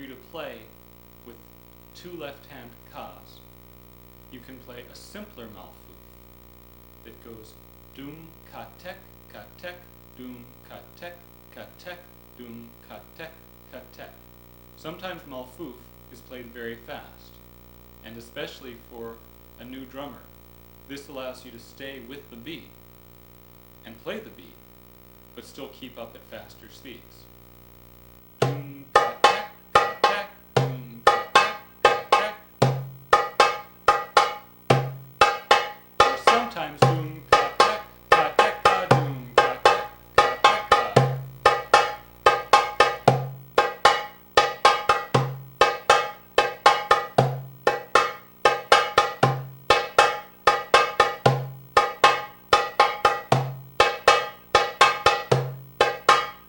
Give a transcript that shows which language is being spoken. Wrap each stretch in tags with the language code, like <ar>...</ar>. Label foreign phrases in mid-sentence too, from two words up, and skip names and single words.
<en>to play with 2 left-hand kas, you can play a simpler Malfouf that goes doom ka tek, doom ka tek, doom ka tek. Sometimes Malfouf is played very fast, and especially for a new drummer, this allows you to stay with the beat and play the beat, but still keep up at faster speeds. Doom ka tek, doom ka tek. Or sometimes doom ka tek, doom ka tek. Now</en>